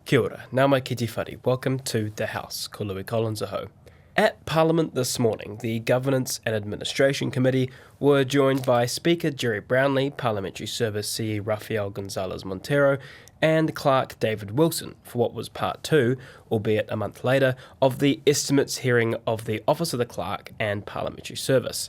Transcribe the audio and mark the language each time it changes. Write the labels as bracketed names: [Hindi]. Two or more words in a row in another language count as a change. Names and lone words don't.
[Māori] Kia ora, nā mai ki te whare. [English] Welcome to The House, [Māori] ko Louis Collins aho. [English] At Parliament this morning, the Governance and Administration Committee were joined by Speaker Gerry Brownlee, Parliamentary Service CE Rafael Gonzalez Montero, and Clerk David Wilson for what was part 2, albeit a month later, of the estimates hearing of the Office of the Clerk and Parliamentary Service.